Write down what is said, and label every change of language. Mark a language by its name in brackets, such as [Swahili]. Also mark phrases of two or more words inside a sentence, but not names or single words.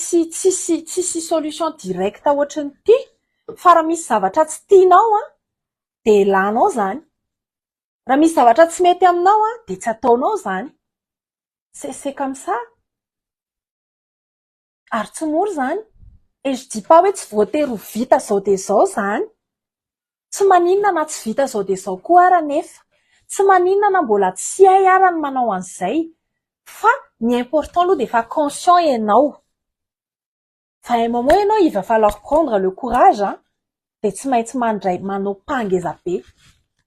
[Malagasy] Tsisy [French] solution directe [Malagasy] ohatran'ny ty. Fa raha misy zavatra tsy tianao de elanao zany. Raha misy zavatra tsy mety aminao de tsy ataonao zany. [French] C'est comme ça. [Malagasy] Ary tsy mora zany. [French] Et je dis pas [Malagasy] hoe tsy voatery ho vita zao de zao zany. Tsy maninona na tsy vita zao de zao koa ara nefa. Tsy maninona na mbola tsy hay ara ny manao an'izay. Fa ny important aloha de fa conscient ianao. [French] Fa un moment ianao il va falloir prendre le courage de [Malagasy] tsy maintsy mandray manao pangeza be.